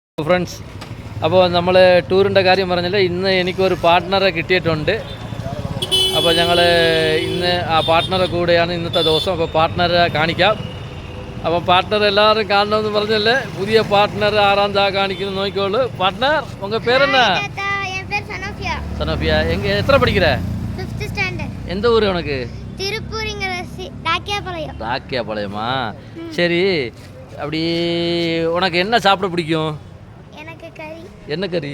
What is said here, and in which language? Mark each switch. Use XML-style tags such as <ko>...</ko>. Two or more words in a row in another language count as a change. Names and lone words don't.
<ml>ഫ്രണ്ട്സ്, അപ്പോൾ നമ്മൾ ടൂറിൻ്റെ കാര്യം പറഞ്ഞില്ല. ഇന്ന് എനിക്കൊരു പാർട്ട്ണറെ കിട്ടിയിട്ടുണ്ട്. അപ്പോൾ ഞങ്ങൾ ഇന്ന് ആ പാർട്ട്ണറെ കൂടെയാണ് ഇന്നത്തെ ദിവസം. അപ്പോൾ പാർട്ട്ണറെ കാണിക്കാം. അപ്പോൾ പാർട്ട്ണർ എല്ലാവരും കാണണമെന്ന് പറഞ്ഞല്ലേ. പുതിയ പാർട്ട്ണർ ആറാം കാണിക്കുന്നു, നോക്കിക്കോളൂ. പാർട്ട്ണർ,</ml> <ta>உங்கள் பேர் என்ன? சனோஃபியா. எത്ര படிக்கிற? 5th ஸ்டாண்டர்ட். எந்த ஊர் உனக்கு? திருப்பூரிங்கிற ராக்கியாபாளையம். ராக்கியாபாளையமா? சரி, அப்படி உனக்கு என்ன சாப்பிட பிடிக்கும்? எனக்கு கறி. என்ன கறி?</ta>